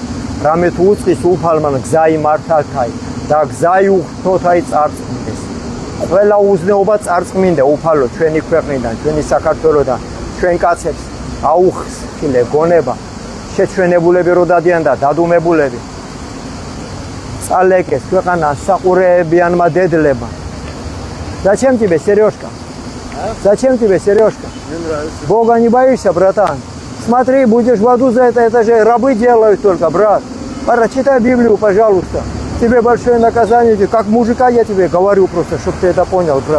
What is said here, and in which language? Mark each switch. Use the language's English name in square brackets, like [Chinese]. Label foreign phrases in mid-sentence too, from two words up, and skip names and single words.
[Georgian] რამე თუ უწყის უფალმან გზაი მართალთაი და გზაი უღრთოთაი წარწმინდეს. ყველა უზნეობა წარწმინდე უფალო ჩვენი ქვეყნიდან, ჩვენი საქართველოდან, ჩვენ კაცებს აუხსილე გონება, შეჩვენებულები რო დადიან და დადუმებულები. წალეკეს ქვეყანა საყურეებიანმა დედლებმა. [Russian] Зачем тебе сережка? Зачем тебе сережка? Бога не боишься, братан? Смотри, будешь в аду за это же рабы делают только, брат. Прочитай Библию, пожалуйста. Тебе большое наказание, как мужика я тебе говорю просто, чтобы ты это понял, брат.